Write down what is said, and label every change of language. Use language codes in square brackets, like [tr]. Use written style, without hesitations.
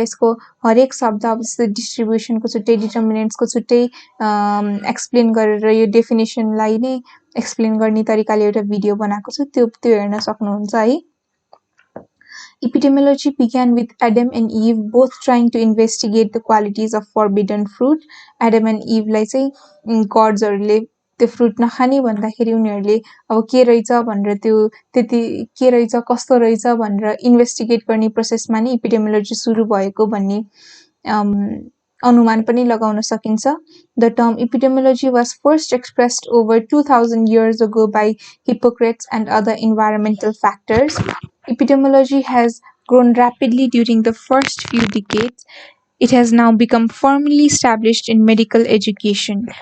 [ne] यसको हरेक शब्द अब जस्तै डिस्ट्रिब्युसनको छुट्टै डिटर्मिनेन्ट्सको छुट्टै एक्सप्लेन गरेर यो डेफिनेसनलाई नै एक्सप्लेन गर्ने तरिकाले एउटा भिडियो बनाएको छु, त्यो हेर्न सक्नुहुन्छ है। [en] Epidemiology began with Adam and Eve both trying to investigate the qualities of forbidden fruit. [ne] Adam and Eve लाई चाहिँ गड्सहरुले त्यो फ्रुट नखाने भन्दाखेरि उनीहरुले अब के रहेछ भनेर त्यो त्यति के रहेछ कस्तो रहेछ भनेर इन्भेस्टिगेट गर्ने प्रोसेसमा नै इपिडेमियोलोजी सुरु भएको भन्ने अनुमान पनि लगाउन सकिन्छ। [en] The term epidemiology was first expressed over 2000 years ago by Hippocrates and other environmental factors. Epidemiology has grown rapidly during the first few decades. It has now become firmly established in medical education.